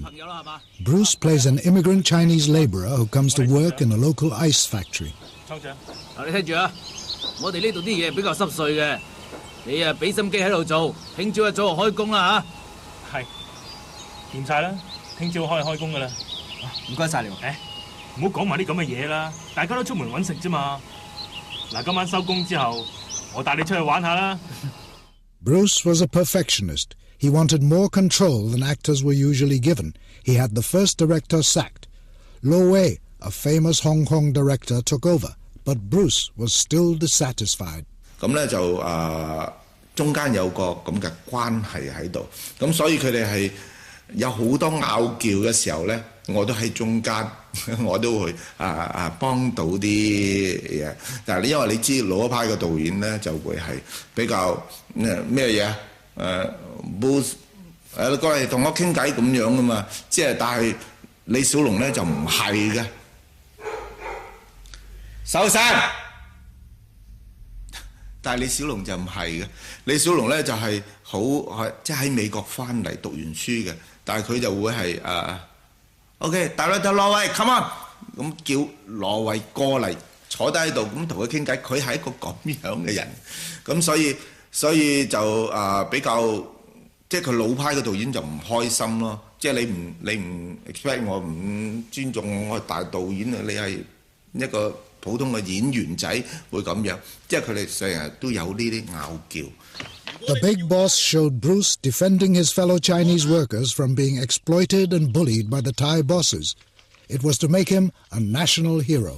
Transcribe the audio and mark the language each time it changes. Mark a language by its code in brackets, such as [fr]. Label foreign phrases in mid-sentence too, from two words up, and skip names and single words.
[en] Bruce plays an immigrant Chinese laborer who comes to work in a local ice factory. [yue] 你聽住啊，我哋呢度啲嘢比較濕碎嘅，你啊俾心機喺度做，聽朝一早就開工啦嚇。係，掂晒啦，聽朝開工噶啦。唔該晒你。誒，唔好講埋啲咁嘅嘢啦，大家都出門揾食啫嘛。嗱，今晚收工之後，我帶你出去玩下啦。 [en] Bruce was a perfectionist. He wanted more control than actors were usually given. He had the first director sacked. Lo Wei, a famous Hong Kong director, took over, but Bruce was still dissatisfied. [yue] 咁咧就中間有個咁嘅關係喺度，咁所以佢哋係有好多拗撬嘅時候咧，我都喺中間，我都會幫到啲嘢。但係因為你知老一派嘅導演咧就會係比較咩嘢Bruce 你過嚟同我傾偈咁樣噶嘛，即係但係李小龍咧就唔係嘅，收聲！但係李小龍就唔係嘅，李小龍咧就係好即係喺美國翻嚟讀完書嘅，但係佢就會係 OK， 大家就羅偉 [en] come on， [yue] 咁叫羅偉過嚟坐低喺度，咁同佢傾偈，佢係一個咁樣嘅人，咁所以就比較即係佢老派嘅導演就唔開心咯，即係你唔 expect 我唔尊重我係大導演啊，你係一個普通嘅演員仔會咁樣，即係佢哋成日都有呢啲拗撬。 [en] The big boss showed Bruce defending his fellow Chinese workers from being exploited and bullied by the Thai bosses. It was to make him a national hero.